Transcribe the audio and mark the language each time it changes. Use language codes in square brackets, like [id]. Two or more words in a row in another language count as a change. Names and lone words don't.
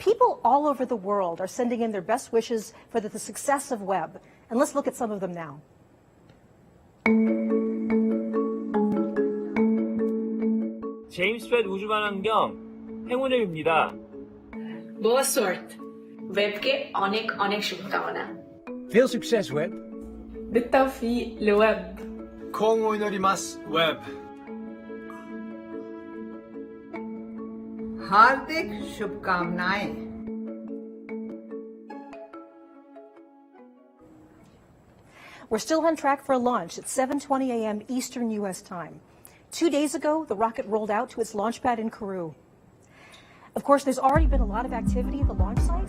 [en] People all over the world are sending in their best wishes for the success of Webb. And let's look at some of them now. [ko] 제임스 웹 우주만환경 행운을 빕니다. [pt] Boa sorte. [bn] Webbকে অনেক অনেক শুভকামনা. [nl] Veel succes, Webb. [ar] بالتوفيق لويب. [ja] 今後祈ります、Webb. [hi] हार्दिक शुभकामनाएं. [en] We're still on track for a launch at 7:20 a.m. Eastern U.S. time. 2 days ago, the rocket rolled out to its launch pad in Kourou. Of course, there's already been a lot of activity at the launch site.